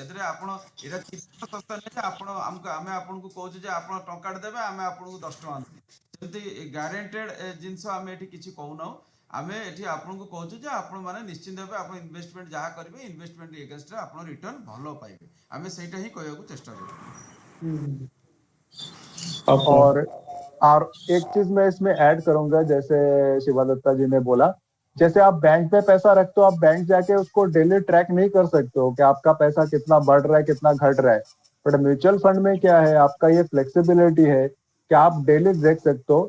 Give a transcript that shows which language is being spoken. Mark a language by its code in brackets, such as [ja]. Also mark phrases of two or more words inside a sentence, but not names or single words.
[or] ଏଥିରେ ଆପଣ ଏଇଟା ଚିଟ୍ ସଂସ୍ଥା ନୁହେଁ ଯେ ଆପଣ ଆମେ ଆପଣଙ୍କୁ କହୁଛୁ ଯେ ଆପଣ ଟଙ୍କାଟେ ଦେବେ ଆମେ ଆପଣଙ୍କୁ 10 ଟଙ୍କା ଦେବୁ, ସେମିତି ଗ୍ୟାରେଣ୍ଟେଡ ଜିନିଷ ଆମେ ଏଠି କିଛି କହୁନାହୁଁ। ଆମେ ଏଠି ଆପଣଙ୍କୁ କହୁଛୁ ଯେ ଆପଣ ମାନେ ନିଶ୍ଚିନ୍ତ ଭାବେ ଆପଣ ଇନଭେଷ୍ଟମେଣ୍ଟ ଯାହା କରିବେ [en] investment against [or] ଆପଣ ରିଟର୍ନ ଭଲ ପାଇବେ। ଆମେ ସେଇଟା ହିଁ କହିବାକୁ ଚେଷ୍ଟା କରୁଛୁ। [hi] ओके। और और एक चीज मैं इसमें ऐड करूंगा, जैसे शिवादत्ता जी ने बोला, जैसे आप बैंक में पैसा रखते हो, आप बैंक जाके उसको [en] daily track [hi] नहीं कर सकते हो कि आपका पैसा कितना बढ़ रहा है कितना घट रहा है। बट [en] mutual fund [hi] में क्या है, आपका ये फ्लेक्सिबिलिटी है कि आप डेली देख सकते हो।